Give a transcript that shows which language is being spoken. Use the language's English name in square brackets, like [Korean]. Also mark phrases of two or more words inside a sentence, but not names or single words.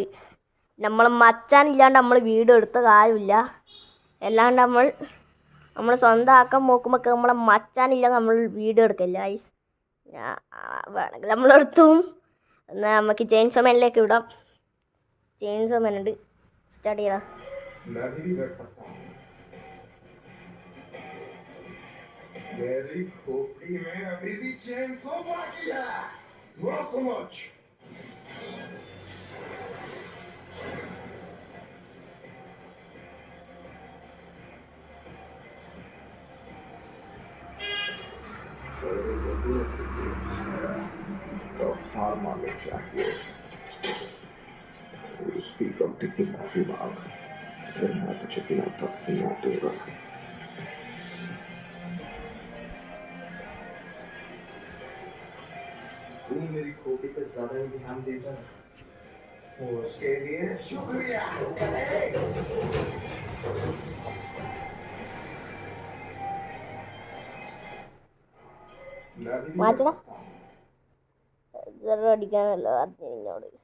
[Malayalam] നമ്മളെ മച്ചാനില്ലാണ്ട് നമ്മൾ വീഡിയോ എടുത്ത കാര്യമില്ല. അല്ലാണ്ട് നമ്മൾ സ്വന്തം ആക്കാൻ നോക്കുമ്പോൾ നമ്മളെ മച്ചാനില്ല നമ്മൾ വീഡിയോ എടുക്കില്ല. വേണമെങ്കിൽ നമ്മളെടുത്തും. എന്നാൽ നമുക്ക് ചെയിൻസോ മാനിലേക്ക് വിടാം. ചെയിൻസോ മാൻ ഉണ്ട്, സ്റ്റാർട്ട് ചെയ്താൽ. [Hindi] मेरी खोपड़ी में अभी भी चेनसो बाकी है। [English] Not so much. [Hindi] तो हार माननी चाहिए। उसकी गलती की माफी मांग, फिर मैं तुझे बिना तक नहीं दूंगा। तू मेरी खोपड़ी पे ज्यादा ही ध्यान देता है, उसके लिए शुक्रिया। [Malayalam] മാറ്റണം അടിക്കാനല്ലോ അറിഞ്ഞോട്.